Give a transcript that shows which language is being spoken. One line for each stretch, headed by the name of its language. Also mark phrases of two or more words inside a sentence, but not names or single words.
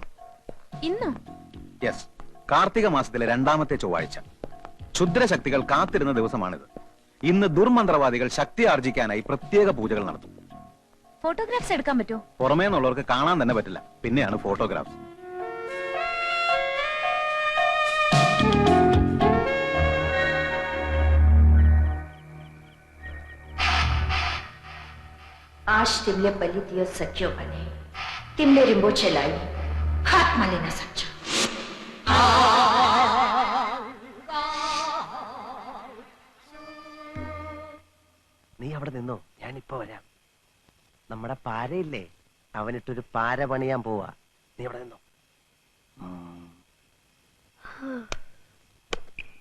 Malayalam: യെസ്, കാർത്തിക മാസത്തിലെ 2ാമത്തെ ചൊവ്വാഴ്ച. ക്ഷുദ്രശക്തികൾ കാത്തിരുന്ന ദിവസമാണിത്. ഇന്ന് ദുർമന്ത്രവാദികൾ ശക്തി ആർജിക്കാനായി പ്രത്യേക പൂജകൾ നടത്തും. ഫോട്ടോഗ്രാഫ്സ് എടുക്കാൻ പറ്റുമോ? പുറമേ നിന്നുള്ളവർക്ക് കാണാൻ തന്നെ പറ്റില്ല, പിന്നെയാണ് ഫോട്ടോഗ്രാഫ്സ്.
Nepali: आज तिमले बलि दियो सक्यो भने तिमीले रिम्बोछेलाई हातमा लिन सक्छौ.
Malayalam: നീ അവിടെ നിന്നോ, ഞാനിപ്പോ വരാം. നമ്മുടെ പാരയില്ലേ, അവനിട്ടൊരു പാര പണിയാൻ പോവാ. നീ അവിടെ നിന്നോ.